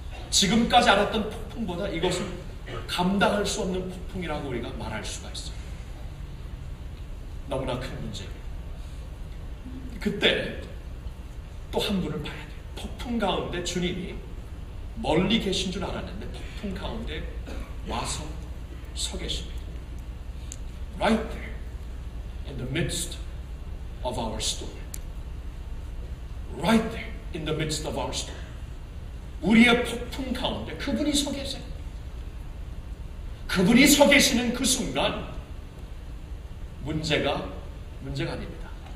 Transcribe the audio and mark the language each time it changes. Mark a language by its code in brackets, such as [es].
[ko] 지금까지 알았던 폭풍보다 이것은 감당할 수 없는 폭풍이라고 우리가 말할 수가 있어요. 너무나 큰 문제예요. 그때 또 한 분을 봐야 돼요. 폭풍 가운데 주님이 멀리 계신 줄 알았는데 폭풍 가운데 와서 서 계십니다. [en] Right there in the midst of our storm. Right there in the midst of our storm. [ko] 우리의 폭풍 가운데 그분이 서 계세요. 그분이 서 계시는 그 순간 문제가 아닙니다.